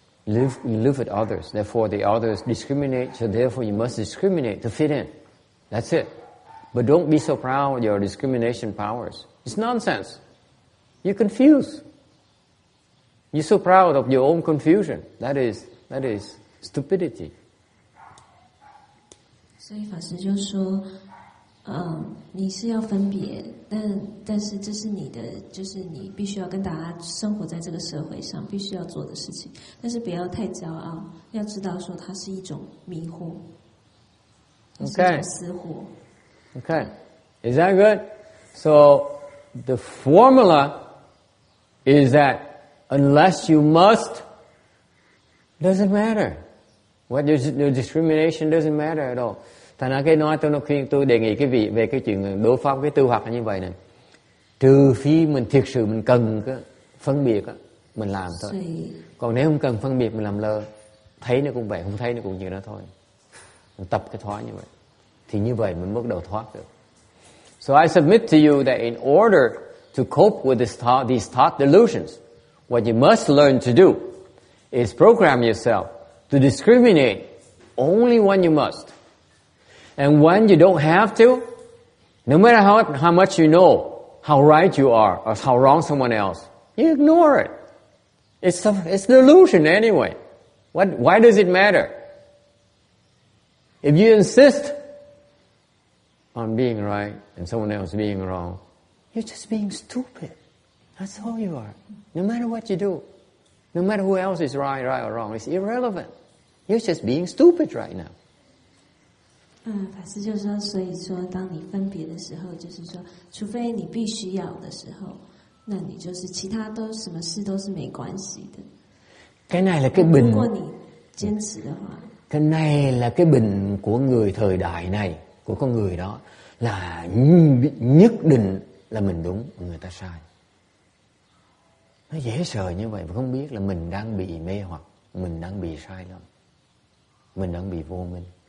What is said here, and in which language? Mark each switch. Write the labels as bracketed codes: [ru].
[en] live with others. Therefore, the others discriminate, so therefore you must discriminate to fit in. That's it. But don't be so proud of your discrimination powers. It's nonsense. You're confused. You're so proud of your own confusion. That is stupidity. [zh] 所以法师就说，你是要分别，但是这是你的，就是你必须要跟大家生活在这个社会上，必须要做的事情。但是不要太骄傲，要知道说它是一种迷惑，是一种私货。 [en] Okay, is that good? So the formula is that unless you must, doesn't matter. What your discrimination doesn't matter at all. [vi] Thành ra cái nói tôi đề nghị cái vị về cái chuyện đối pháp cái tư hoặc như vậy này. Trừ phi mình thực sự mình cần cái phân biệt á, mình làm thôi. Còn nếu không cần phân biệt mình làm lơ, thấy nó cũng vậy, không thấy nó cũng như đó thôi. Mình tập cái thoái như vậy. Thì như vậy mình bắt đầu thoát được. [en] So I submit to you that in order to cope with these thought delusions, what you must learn to do is program yourself to discriminate only when you must. And when you don't have to, no matter how much you know how right you are or how wrong someone else, you ignore it. It's delusion anyway. Why does it matter? If you insist on being right and someone else being wrong, you're just being stupid. That's all you are. No matter what you do, no matter who else is right or wrong, it's irrelevant. You're just being stupid right now. [zh] 法师就说，所以说，当你分别的时候，就是说，除非你必须要的时候，那你就是其他都什么事都是没关系的。 [vi] Cái này là cái bình. [zh] 如果你坚持的话， [vi] cái này là cái bình của người thời đại này, của con người đó, là nhất định là mình đúng, người ta sai. Nó dễ sợ như vậy mà không biết là mình đang bị mê hoặc, mình đang bị sai lầm, mình đang bị vô minh.